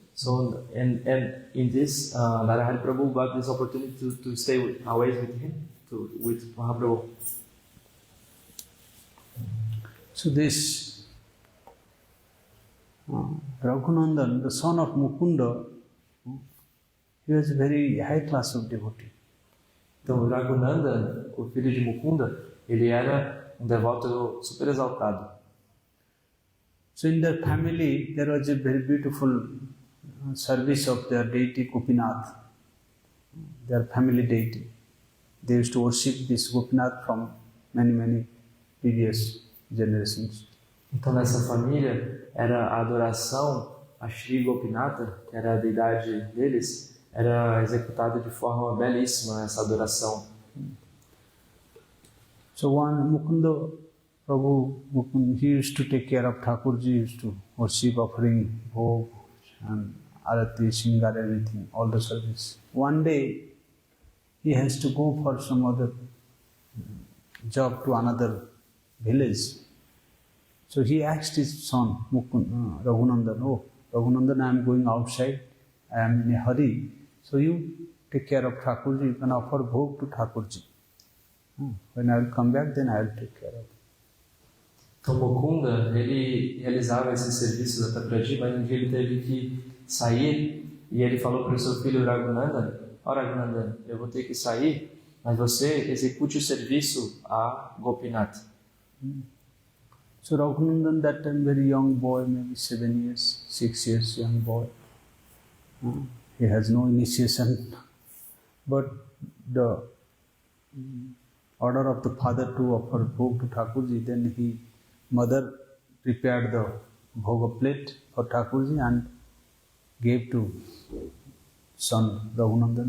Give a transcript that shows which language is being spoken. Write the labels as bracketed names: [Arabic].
[English] So and in this Narahari Prabhu got this opportunity to stay always with him, with Mahaprabhu. So this Raghunandan, the son of Mukunda, he was a very high class of devotee. [Portuguese] Então Raghunandan, o filho de Mukunda, ele era devoto super exaltado. [English] So in their family there was a very beautiful service of their deity Gopinath, their family deity. They used to worship this Gopinath from many previous generations. [Portuguese] Então nessa família era a adoração a Shri Gopinatha, que era a deidade deles, era executada de forma belíssima essa adoração. [English] So one Mukunda Prabhu, he used to take care of Thakurji, used to worship, offering bhog and arati, shingar, everything, all the service. One day he has to go for some other job to another village. So he asked his son Raghunandan, "Oh, Raghunandan, I am going outside, I am in a hurry. So you take care of Thakurji, you can offer bhog to Thakurji. When I will come back, then I will take care of it." [Portuguese] Então Mukunda, ele realizava esse serviço da Thakurji, mas um dia ele teve que sair e ele falou para o seu filho Raghunandan: "Ó Raghunandan, eu vou ter que sair, mas você execute o serviço a Gopinath." [English] So Raghunandan, that time very young boy, maybe 7 years, 6 years young boy. He has no initiation. But the order of the father to offer bhog to Thakurji, then mother prepared the bhoga plate for Thakurji and gave to son Raghunandan.